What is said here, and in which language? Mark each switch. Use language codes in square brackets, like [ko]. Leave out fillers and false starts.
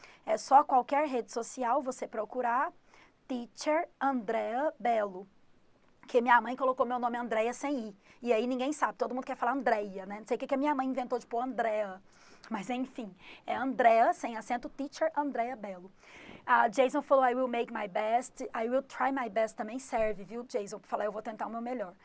[pt] É só qualquer rede social você procurar Teacher Andrea Bello. Porque minha mãe colocou meu nome Andréia sem I. E aí ninguém sabe, todo mundo quer falar Andréia, né? Não sei o que a minha mãe inventou de pôr Andréa. Mas enfim, é Andréa, sem acento, Teacher Andrea Bello. [en] Jason falou, I will make my best. I will try my best [pt] também serve, viu, Jason? Pra falar, eu vou tentar o meu melhor.